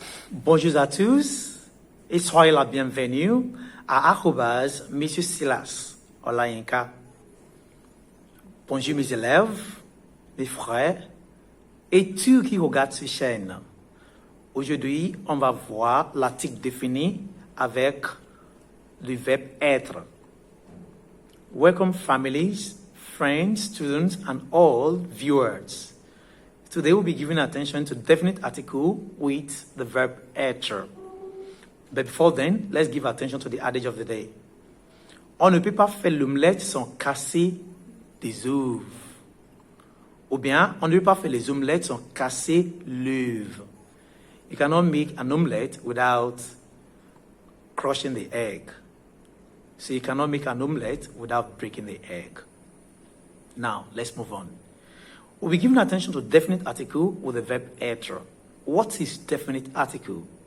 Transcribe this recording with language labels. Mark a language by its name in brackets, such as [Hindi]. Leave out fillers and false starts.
[French] Bonjour à tous et soyez la bienvenue à Monsieur Silas Olayenka. Bonjour mes élèves, mes frères et tous qui regardent cette chaîne. Aujourd'hui, on va voir l'article défini avec le verbe être. [English] Welcome families, friends, students and all viewers. Today we'll be giving attention to definite article with the verb être. But before then, let's give attention to the adage of the day. [French] On ne peut pas faire l'omelette sans casser des œufs. Ou bien, on ne peut pas faire les omelettes sans casser l'œuf. [English] You cannot make an omelette without crushing the egg. So you cannot make an omelette without breaking the egg. Now, let's move on. We'll be giving attention to definite article with the verb être. What is definite article?